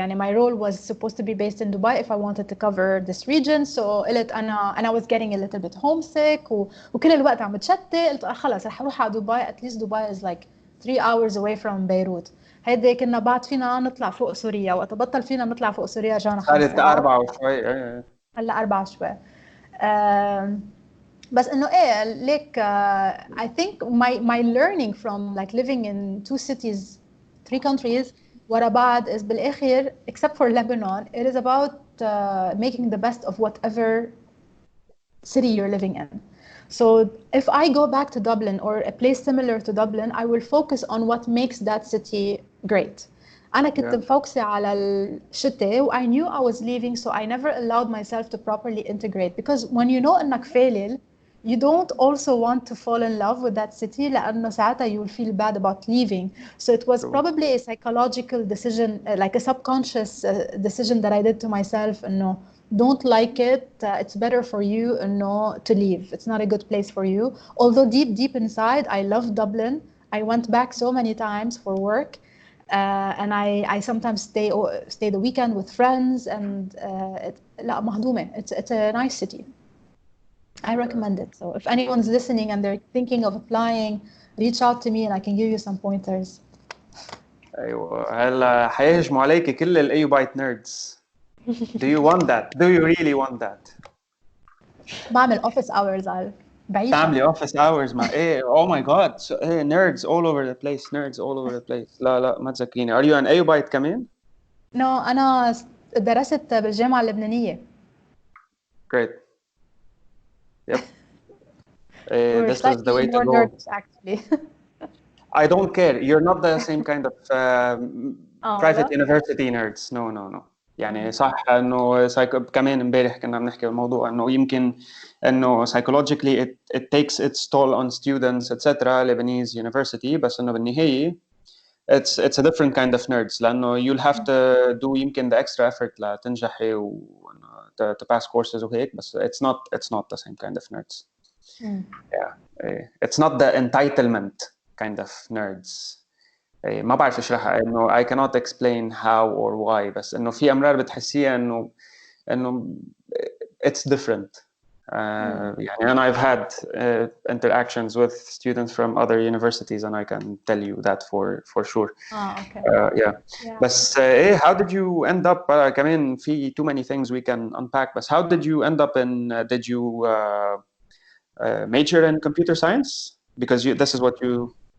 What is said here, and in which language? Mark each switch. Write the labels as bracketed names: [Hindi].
[Arabic] يعني [English] my role was supposed to be based in Dubai if I wanted to cover this region. So [Arabic] قلت أنا [English] was getting a little bit homesick [Arabic] وكل الوقت عم بتشتت. قلت خلاص رح أروح على دبي. [English] At least Dubai is like 3 hours away from Beirut. [Arabic] هيدا كنا بعد فينا نطلع فوق سوريا وقت بطل فينا نطلع فوق سوريا رجعنا 5 صارت 4 وشوي. هلا 4 شوي. بس إنه [English] like I think my learning from like living in 2 cities 3 countries [Arabic] ورا بعض [English] is [Arabic] بالآخر [English] except for Lebanon it is about making the best of whatever city you're living in. So if I go back to Dublin or a place similar to Dublin I will focus on what makes that city great. [Arabic] أنا كنت مفوكسة على الشتاء و [English] I knew I was leaving so I never allowed myself to properly integrate because when you know [Arabic] إنك فالل [English] you don't also want to fall in love with that city [Arabic] لأنه ساعتها [English] you will feel bad about leaving. So it was probably a psychological decision, like a subconscious decision that I did to myself. No, don't like it. It's better for you to leave. It's not a good place for you. Although deep inside, I love Dublin. I went back so many times for work. And I sometimes stay the weekend with friends. And [Arabic] لا مهضومة. [English] It's a nice city. I recommend it. So if anyone's listening and they're thinking of applying, reach out to me and I can give you some pointers. [Arabic] أيوة هلا حيهجموا عليك كل الأيوبايت [English] nerds. Do you want that? Do you really want that? [Arabic] بعمل [English] office hours [Arabic] على بعيشة. تعملي [English] office hours [Arabic] مع [English] oh my god so, nerds all over the place nerds all over the place. [Arabic] لا ما تذكريني. [English] Are you an [Arabic] أيوبايت كمان؟ [English] No [Arabic] أنا درست بالجامعة اللبنانية. [English] Great. Yep. This was the way to go. Nerds, actually. I don't care. You're not the same kind of private university nerds. No. [Arabic] يعني صح إنه كمان امبارح كنا بنحكي بالموضوع إنه يمكن إنه [English] psychologically it takes its toll on students etc. Lebanese university [Arabic] بس إنه بالنهاية [English] it's a different kind of nerds [Arabic] لأنه [English] you'll have to do [Arabic] يمكن [English] the extra effort [Arabic] لتنجحي و [English] to pass courses [Arabic] وهيك بس [English] it's not the same kind of nerds. It's not the entitlement kind of nerds. [Arabic] ما بعرف اشرحها انه [English] I cannot explain how or why [Arabic] بس انه في امرار بتحسيها انه [English] it's different [Arabic] يعني [English] and I've had interactions with students from other universities and I can tell you that for sure. Okay. Yeah. [Arabic] بس [English] how did you end up [Arabic] كمان في [English] too many things we can unpack بس how did you end up in did you major in computer science because this is what you